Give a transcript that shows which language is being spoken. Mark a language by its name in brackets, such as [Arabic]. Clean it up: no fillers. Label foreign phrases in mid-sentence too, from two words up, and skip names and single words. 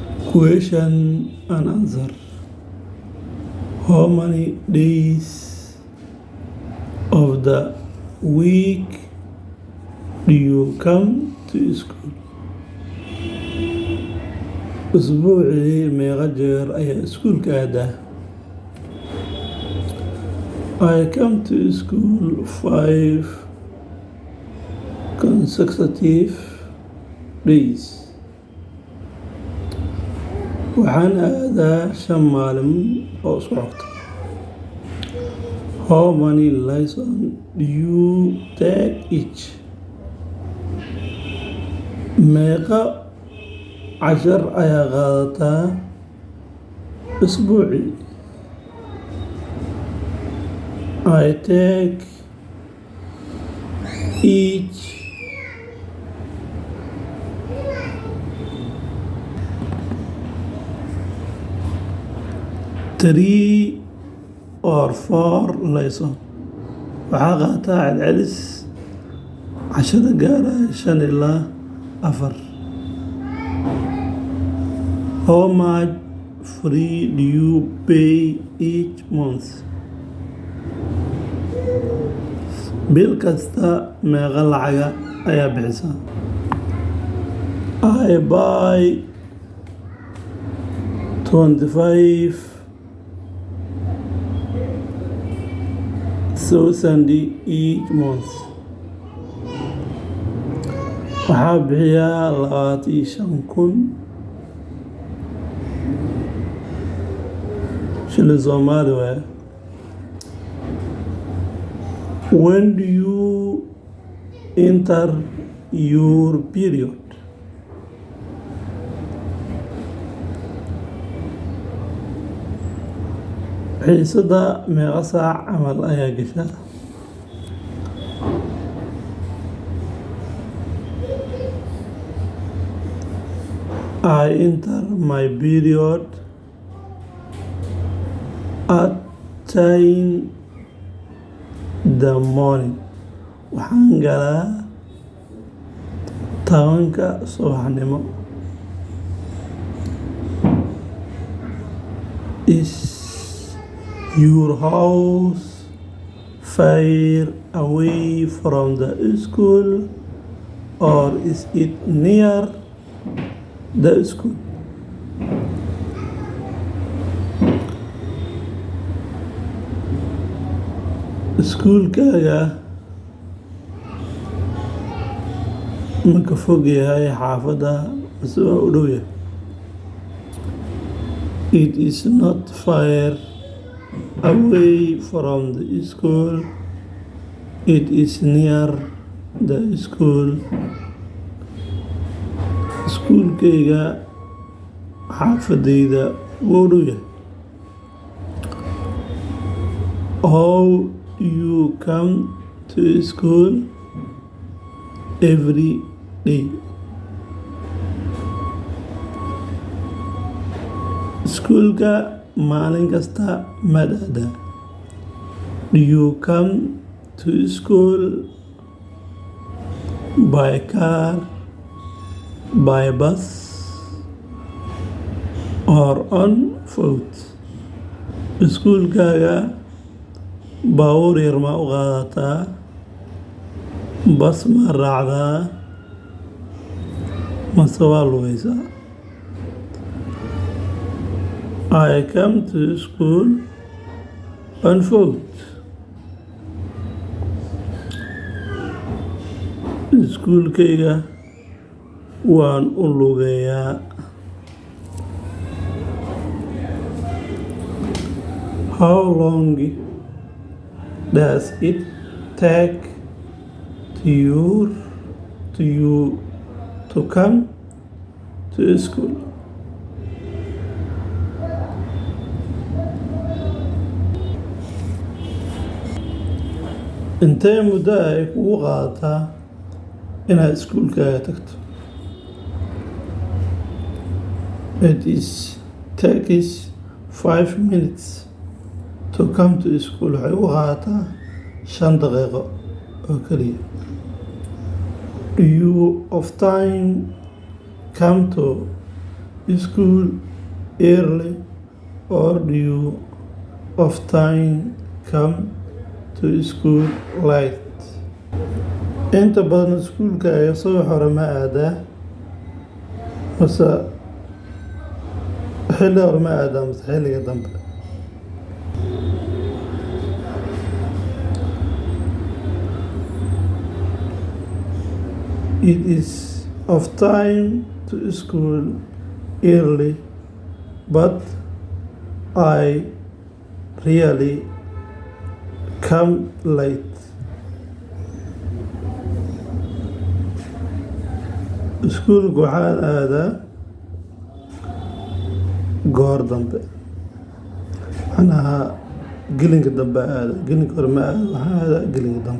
[English] Question and answer. How many days of the week do you come to school? [Somali] أسبوعي meeqa jeer ayaa iskuulka aadaa? [English] I come to school 5 consecutive days. [Somali] Waxaan aadaa 5 maalin oo isku xigta. [English] How many lessons do you take each? [Somali] Meeqa cashar ayaa qaadataa isbuucii? [English] I take each 3 or 4 lessons. [Somali] Waxaa qaataa celcelis cashada gaaraya 5 ilaa 4. [English] How much fee do you pay each month? [Somali] Bil kasta meeqa lacaga ayaa bixisaa? [English] I buy 25,000 each month. [Somali] Waxaa bixiyaa 25,000 shilin Soomaali waaye. [English] When do you enter your period? [Somali] Xiisada meeqa saac camal ayaa gashaa? [English] I enter my period at 10 the morning. [Somali] Waxaan galaa 10 subaxnimo. [English] Is your house far away from the school or is it near the school? [Somali] Iskuulkaaga ma ka fog yahay xaafadda mise waa u dhow yahay? [English] It is not far away from the school. It is near the school. [Somali] Iskuulkayga xaafadayda waa u dhow yahay. [English] How you come to school every day? [Somali] Iskuulka maalin kasta ma aadaa? [English] Do you come to school by car, by bus or on foot? [Somali] Iskuulkaaga baabuur yar ma u qaadataa? Bas ma raacdaa? Mase waa lugaysaa? [English] I come to school on foot. [Somali] Iskuulkayga waan u lugeeyaa. [English] How long does it take to come to school? [Somali] Intee muddo ay kugu qaadataa inaad iskuulkaaga tagto? [English] It takes 5 minutes to come to school. [Somali] Waxay ugu qaadataa 5 daqiiqo oo keliya. [English] Do you often come to school early or do you often come to school late? [Somali] Inta badan iskuulka ayaa subax hore ma aadaa mase xilli hore ma aadaa mase xilliga dambe. [English] It is of time to school early, but I really come late. [Somali] Iskuulka waxaan aadaa goor dambe, macnaha gelinka dambe aada, gelinka hore ma aada, waxaan aadaa gelinka dambe.